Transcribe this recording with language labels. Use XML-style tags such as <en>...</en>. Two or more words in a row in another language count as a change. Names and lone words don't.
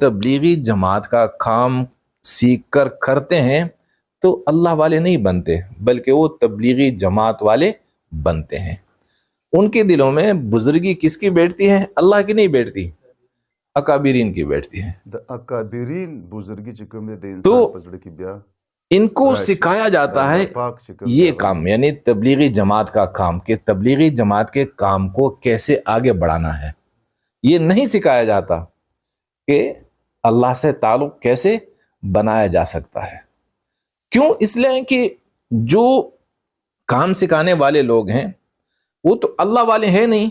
<ur>تبلیغی جماعت کا کام سیکھ کر کرتے ہیں تو اللہ والے نہیں بنتے، بلکہ وہ تبلیغی جماعت والے بنتے ہیں. ان کے دلوں میں بزرگی کس کی بیٹھتی ہے؟ اللہ کی نہیں بیٹھتی، اکابرین کی بیٹھتی ہے.</ur> <ps>د اکابرین بزرګي چې کوم دی د</ps> <ur>تو</ur> <ps>انسان په زړه کې بیا</ps> <ur>ان کو</ur> <ps>راشي.</ps> <ur>سکھایا</ur> <ps>د</ps> <ur>جاتا ہے</ur> <ps>الله پاک چې کوم دی</ps> <ur>یہ</ur> <ps>هغه</ps> <ur>کام، یعنی تبلیغی جماعت کا کام، کہ تبلیغی جماعت کے کام کو کیسے آگے بڑھانا ہے. یہ نہیں سکھایا جاتا کہ اللہ سے تعلق کیسے بنایا جا سکتا ہے. کیوں؟ اس لیے کہ جو کام سکھانے والے لوگ ہیں وہ تو اللہ والے ہیں نہیں.</ur>